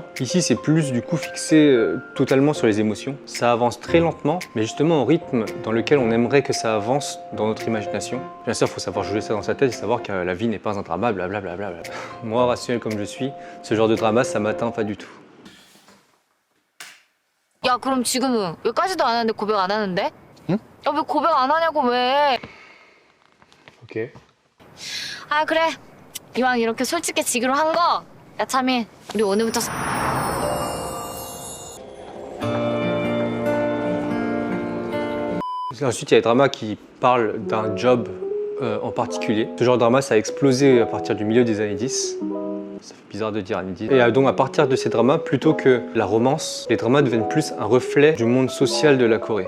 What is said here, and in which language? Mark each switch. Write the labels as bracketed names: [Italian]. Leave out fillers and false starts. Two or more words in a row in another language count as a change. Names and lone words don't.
[French] Ici, c'est plus du coup fixé totalement sur les émotions. Ça avance très lentement, mais justement au rythme dans lequel on aimerait que ça avance dans notre imagination. Bien sûr, il faut savoir jouer ça dans sa tête et savoir que la vie n'est pas un drama, blablabla. Moi, rationnel comme je suis, ce genre de drama, ça m'atteint pas du tout. [Korean] 야, 그럼 지금은 왜까지도 안 하는데 고백 안 하는데? 응? 야, 왜 고백 안 하냐고 왜? Ok. 아, 그래. 이왕 이렇게 솔직해지기로 한 거. 야, 차민, 우리 오늘부터 [French] Ensuite, il y a des dramas qui parlent d'un job en particulier. Ce genre de drama, ça a explosé à partir du milieu des années 10. Ça fait bizarre de dire années 10. Et donc à partir de ces dramas, plutôt que la romance, les dramas deviennent plus un reflet du monde social de la Corée.